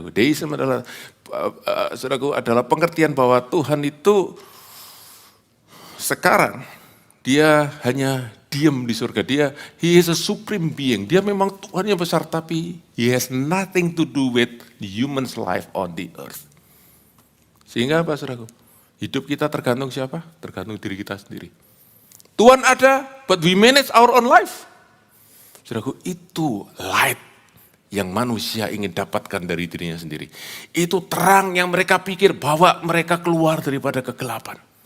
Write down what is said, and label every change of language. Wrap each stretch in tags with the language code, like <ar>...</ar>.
<id>Deism adalah, saudaraku, adalah pengertian bahwa Tuhan itu sekarang dia hanya diam di surga.</id> <en>He is a supreme being.</en> <id>Dia memang Tuhan yang besar, tapi</id> <en>he has nothing to do with the human's life on the earth.</en> <id>Sehingga apa, saudaraku? Hidup kita tergantung siapa? Tergantung diri kita sendiri. Tuhan ada,</id> <en>but we manage our own life.</en> <id>Saudaraku, itu light yang manusia ingin dapatkan dari dirinya sendiri. Itu terang yang mereka pikir bahwa mereka keluar daripada kegelapan.</id>